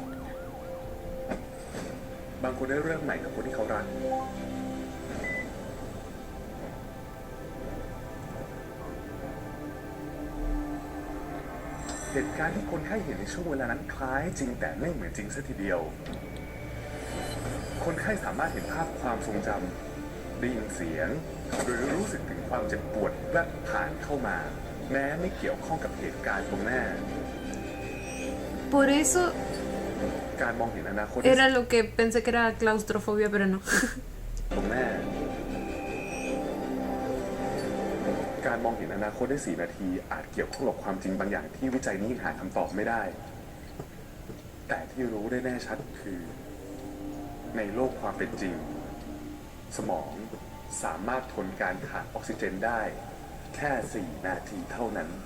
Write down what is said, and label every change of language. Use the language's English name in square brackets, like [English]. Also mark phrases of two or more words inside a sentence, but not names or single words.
[Thai] บางคนได้เริ่มใหม่กับคนที่เขารัก เหตุการณ์ที่คนไข้เห็นในช่วงเวลานั้นคล้ายจริงแต่ไม่เหมือนจริงซะทีเดียว คนไข้สามารถเห็นภาพความทรงจำได้ยินเสียง หรือรู้สึกถึงความเจ็บปวดแวบผ่านเข้ามา แม้ไม่เกี่ยวข้องกับเหตุการณ์ตรงหน้า [Spanish] Por eso [Thai] การมองเห็นอนาคต [Spanish] era lo que pensé que era claustrofobia, pero no. [Thai] ตรงหน้า การมองเห็นอนาคตได้ 4 นาทีอาจเกี่ยวข้องกับความจริงบางอย่างที่วิจัยนี้หาคำตอบไม่ได้ แต่ที่รู้ได้แน่ชัดคือ ในโลกความเป็นจริง สมองสามารถทนการขาดออกซิเจนได้แค่ 4 นาทีเท่านั้น